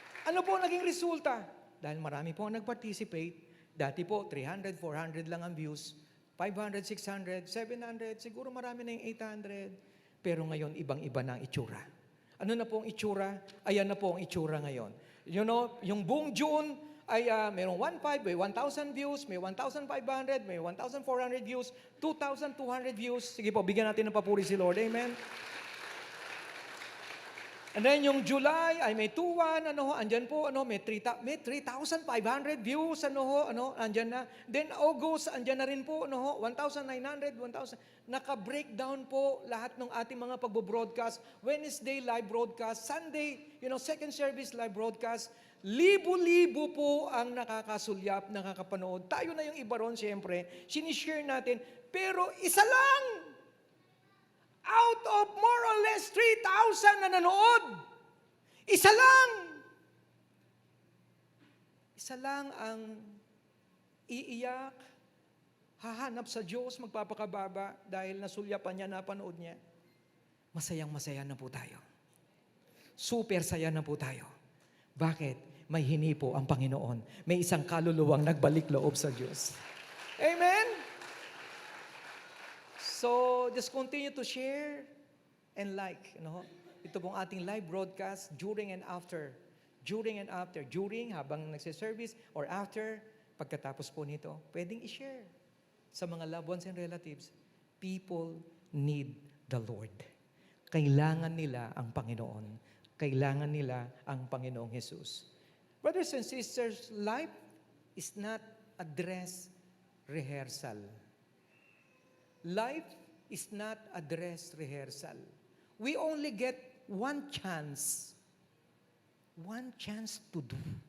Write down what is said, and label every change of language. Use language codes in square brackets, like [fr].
[tl] Ano po naging resulta? Dahil marami po ang nag-participate, dati po 300, 400 lang ang views, 500, 600, 700, siguro marami na yung 800, pero ngayon ibang-iba na ang itsura. Ano na po ang itsura? Ayan na po ang itsura ngayon. Yung buong June ay mayroong 1,500, may 1,000 views, may 1,500, may 1,400 views, 2,200 views. Sige po, bigyan natin ng papuri si Lord. Amen? [en] And then [tl] yung July ay may 2,1, andyan po, may 3,500 views, andyan na. [en] Then August, [tl] andyan na rin po, 1,900, 1,000. Naka-breakdown po lahat ng ating mga pagbo-broadcast. [en] Wednesday, live broadcast. Sunday, second service, live broadcast. [tl] Libo-libo po ang nakakasulyap, nakakapanood. Tayo na yung iba ron, siyempre. Sinishare natin. Pero isa lang! [en] Out of more or less [tl] 3,000 na nanood, isa lang ang iiyak, hahanap sa Diyos, magpapakababa dahil nasulyapan niya, napanood niya. Masayang-masaya na po tayo. Super saya na po tayo. Bakit? May hinipo ang Panginoon. May isang kaluluwang nagbalik loob sa Diyos. Amen? [en] So, just continue to share and like. [tl] Ito pong ating [en] live broadcast during and after. During and after. During, [tl] habang nagsiservice, [en] or after, [tl] pagkatapos po nito, pwedeng i-share sa mga [en] loved ones and relatives. People need the Lord. [tl] Kailangan nila ang Panginoon. Kailangan nila ang Panginoong Jesus. [en] Brothers and sisters, life is not a dress rehearsal. Life is not a dress rehearsal. We only get one chance One chance to do.